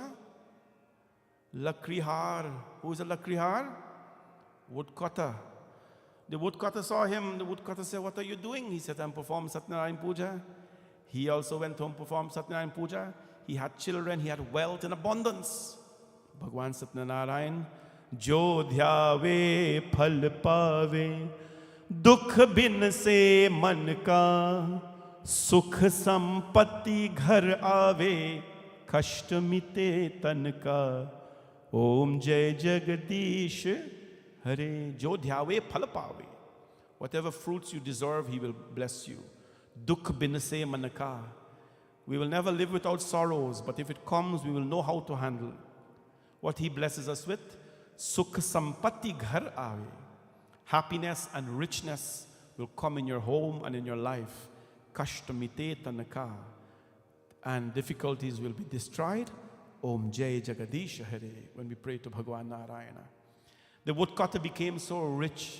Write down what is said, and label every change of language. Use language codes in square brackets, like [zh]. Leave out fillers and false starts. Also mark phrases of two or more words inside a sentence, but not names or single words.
[en] Lakrihar. Who is a Lakrihar? Woodcutter. The woodcutter saw him. The woodcutter said, what are you doing? He said, I'm performing Satyanarayan Puja. He also went home, performed Satyanarayan Puja. He had children, he had wealth in abundance. [hi] भगवान सत्यनारायण, जो ध्यावे फल पावे, दुख बिन से मन का, सुख संपत्ति घर आवे, कष्ट मिटे तन का, ॐ जय जगदीश हरे. जो ध्यावे फल पावे. [en] Whatever fruits you deserve, he will bless you. [hi] दुख बिन से मन का. [en] We will never live without sorrows, but if it comes, we will know how to handle what he blesses us with. [hi] सुख संपत्ति घर आवे. [en] Happiness and richness will come in your home and in your life. [hi] कष्टमिटे तनका. [en] And difficulties will be destroyed. [hi] ॐ जय जगदीश हरे. [en] When we pray to Bhagwan Narayana. The woodcutter became so rich.